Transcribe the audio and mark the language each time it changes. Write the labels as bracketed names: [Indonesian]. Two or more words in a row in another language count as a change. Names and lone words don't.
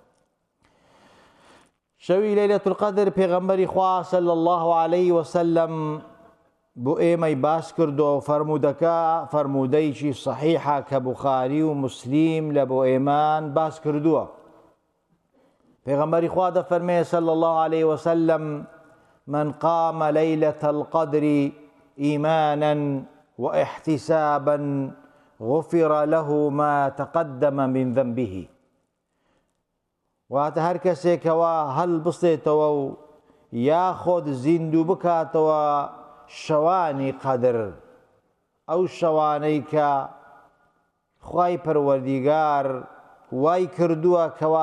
[Central Kurdish] شەوی [Arabic] لەیلەت القەدر [Central Kurdish] پێغەمبەری خوا [Arabic] صلی الله عليه وسلم [Central Kurdish] بۆ ئێمەی باس کردو و فەرموودەیکی صحیحە کە بوخاری و مسلیم لە بۆ ئێمان باس کردووە. پێغەمبەری خوا دەفەرمێ [Arabic] صلی الله عليه وسلم: من قام ليلة القدر إيمانا واحتسابا غفر له ما تقدم من ذنبه. [Central Kurdish] واتە هەر کەسێکەوە هەڵ بستێتەوە و یاخۆت زیندوو بکاتەوە شەوانی قەدر، ئەو شەوانەی کە خوای پەروەردیگار وای کردووە کەوا